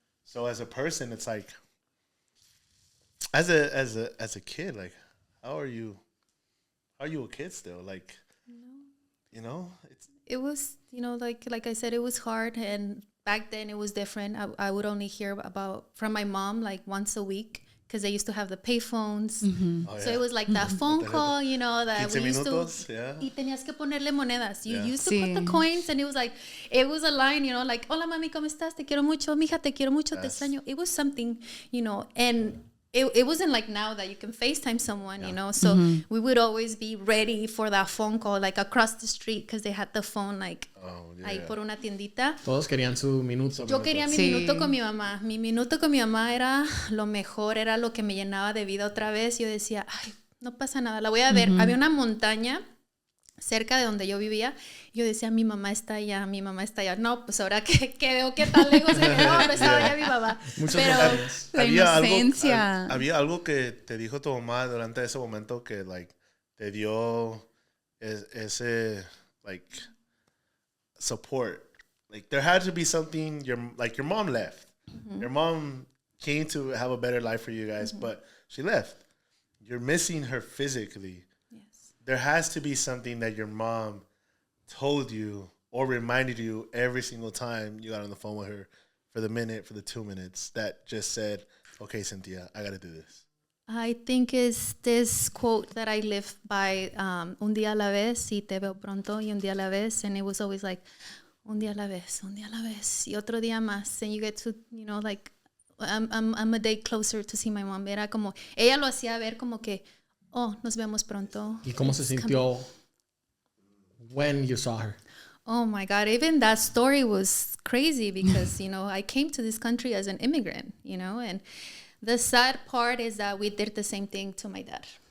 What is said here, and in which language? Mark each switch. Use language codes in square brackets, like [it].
[en] So as a person, it's like, as a kid, like, how are you a kid still? Like, you know, it was, you know, like I said, it was hard. And back then it was different. I would only hear from my mom like once a week because they used to have the pay phones. So it was like that phone call, you know, that we used [es] minutos, [en] to. yeah. [es] Y tenías que ponerle monedas. [en] You used to put the coins, and it was a line, you know, like, [es] hola mami, ¿cómo estás? Te quiero mucho, mija, te quiero mucho, te extraño. [en] It was something, you know, and it wasn't like now that you can FaceTime someone, you know. So we would always be ready for that phone call, like across the street, because they had the phone, like, [es] ahí por una tiendita. Todos querían su minuto. Yo quería mi minuto con mi mamá. Mi minuto con mi mamá era lo mejor, era lo que me llenaba de vida otra vez. Yo decía, ay, no pasa nada, la voy a ver. Había una montaña cerca de donde yo vivía. Yo decía, mi mamá está allá, mi mamá está allá. No, pues ahora que veo que tan lejos se quedó, no estaba allá mi mamá. Pero la inocencia. Había algo que te dijo tu mamá durante ese momento que, like, te dio ese, like, support. [en] Like, there had to be something, your mom left. Your mom came to have a better life for you guys, but she left. You're missing her physically. There has to be something that your mom told you or reminded you every single time you got on the phone with her for the minute, for the 2 minutes, that just said, okay, Cynthia, I got to do this. I think it's this quote that I live by, [es] un día a la vez y te veo pronto y un día a la vez. [en] And it was always like, [es] un día a la vez y otro día más. [en] And you get to, you know, like, I'm a day closer to see my mom. [es] Era como, ella lo hacía ver como que, oh, nos vemos pronto. ¿Y cómo se sintió [en] when you saw her? Oh my God, even that story was crazy because, you know, I came to this country as an immigrant, you know, and the sad part is that we did the same thing to my dad.